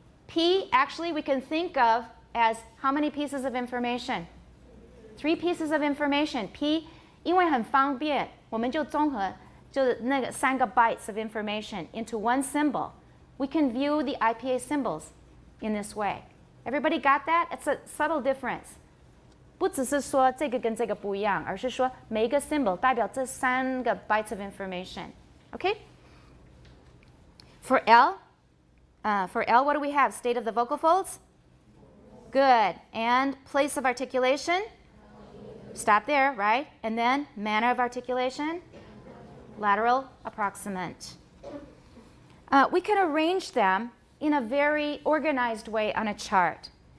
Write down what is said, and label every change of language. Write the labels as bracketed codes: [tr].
[en] P actually we can think of as how many pieces of information? 3 pieces of information. P [zh] 因为很方便，我们就综合就那个3个 [en] bytes of information into one symbol. We can view the IPA symbols in this way. Everybody got that? It's a subtle difference. [zh] 不只是说这个跟这个不一样，而是说每一个 symbol 代表这3个 [en] bytes of information. Okay? For L, what do we have? State of the vocal folds? Good. And place of articulation? Stop there, right? And then manner of articulation? Lateral approximant. We can arrange them in a very organized way on a chart.